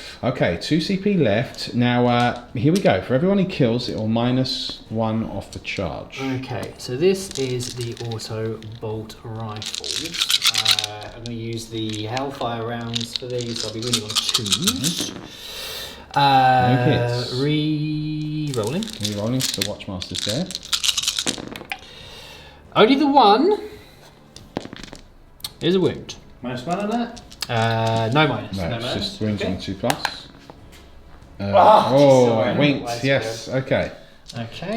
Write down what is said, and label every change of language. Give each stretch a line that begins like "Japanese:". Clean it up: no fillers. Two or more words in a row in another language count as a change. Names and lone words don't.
English: Okay, 2 CP left. Now, here we go. For everyone he kills, it will -1 off the charge. Okay, so this is the auto bolt rifles. I'm going to use the Hellfire rounds for these. So I'll be running on 2s. hits. Re-rolling. Re-rolling, so Watchmaster's dead. Only the 1 is a wound. -1 on that. No minus. No, No it's minus. just wounds Okay. on 2+. Oh, sorry. winked. Way to Yes. Okay. Okay,